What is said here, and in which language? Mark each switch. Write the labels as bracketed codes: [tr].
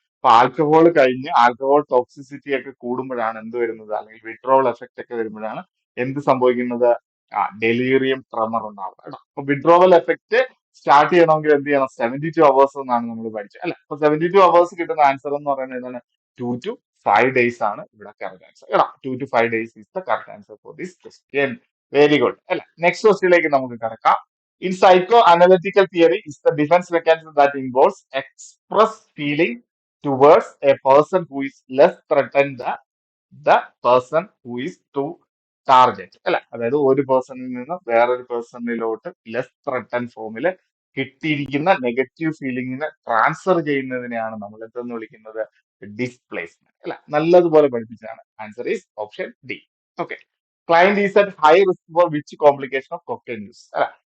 [ml] അപ്പൊ ആൽക്കഹോൾ കഴിഞ്ഞ് alcohol toxicity ഒക്കെ കൂടുമ്പോഴാണ് എന്ത് വരുന്നത്, അല്ലെങ്കിൽ വിഡ്രോവൽ എഫക്റ്റ് ഒക്കെ വരുമ്പോഴാണ് എന്ത് സംഭവിക്കുന്നത്, ഡെലീറിയം ട്രമർ ഉണ്ടാവുക കേട്ടോ. അപ്പൊ വിഡ്രോവൽ എഫക്റ്റ് സ്റ്റാർട്ട് ചെയ്യണമെങ്കിൽ എന്ത് ചെയ്യണം, 72 hours എന്നാണ് നമ്മൾ പഠിച്ചത് അല്ലെ. അപ്പൊ 72 hours കിട്ടുന്ന ആൻസർ എന്ന് പറയുന്നത് എന്താണ്, 2 to 5 days ആണ് ഇവിടെ കറക്റ്റ് ആൻസർ കേട്ടോ. [en] 2 to 5 days is the correct answer for this question. Very good അല്ലെ. [ml] നെക്സ്റ്റ് ക്വസ്റ്റ്യനിലേക്ക് നമുക്ക് കിടക്കാം. [en] In psychoanalytical theory, is the defense mechanism that involves express feeling towards a person who is less threatened than the person who is to target അല്ലെ. [ml] അതായത് ഒരു പേഴ്സണിൽ നിന്ന് വേറൊരു പേഴ്സണിലോട്ട് less threaten ഫോമിൽ കിട്ടിയിരിക്കുന്ന നെഗറ്റീവ് ഫീലിംഗിനെ ട്രാൻസ്ഫർ ചെയ്യുന്നതിനെയാണ് നമ്മൾ എന്തെന്ന് വിളിക്കുന്നത്, ഡിസ്പ്ലേസ്മെന്റ് അല്ലെ. നല്ലതുപോലെ പഠിപ്പിച്ചതാണ്. [en] Answer is option D. Okay, client is at high risk for which complication of cocaine use അല്ലെ.